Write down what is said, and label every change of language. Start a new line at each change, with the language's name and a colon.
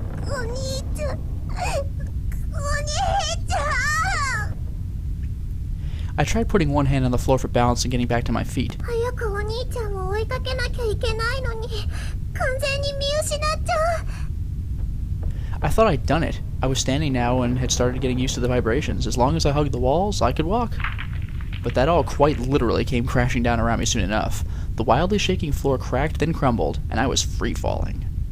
Japanese: お兄ちゃんお兄ちゃん
English: I tried putting one hand on the floor for balance and getting back to my feet.
Japanese: 早くお兄ちゃんを追いかけなきゃいけないのに完全に見失っちゃう
English: I thought I'd done it. I was standing now and had started getting used to the vibrations. As long as I hugged the walls, I could walk. But that all quite literally came crashing down around me soon enough. The wildly shaking floor cracked, then crumbled, and I was free-falling.